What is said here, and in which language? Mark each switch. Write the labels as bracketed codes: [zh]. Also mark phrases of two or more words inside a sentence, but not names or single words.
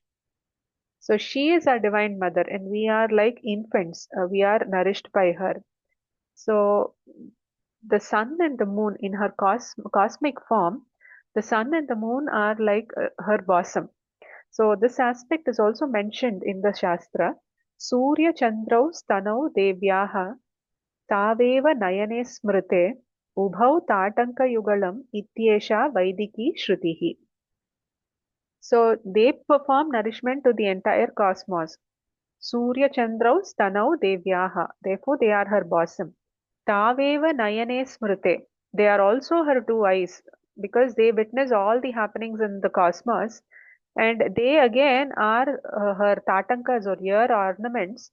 [en] So she is our Divine Mother, and we are like infants. We are nourished by her. So the sun and the moon in her cosmic form, the sun and the moon are like her bosom. So this aspect is also mentioned in the Shastra. [sa] Surya Chandrau Stanau Devyaha Taveva Nayane Smrite Ubhau Tatanka Yugalam Ityesha Vaidiki Shrutihi. [en] So they perform nourishment to the entire cosmos. [sa] Surya Chandrau Stanau Devyaha. [en] Therefore, they are her bosom. [sa] Taveva Nayane Smrite. [en] They are also her two eyes because they witness all the happenings in the cosmos, and they again are her tatankas or ear ornaments.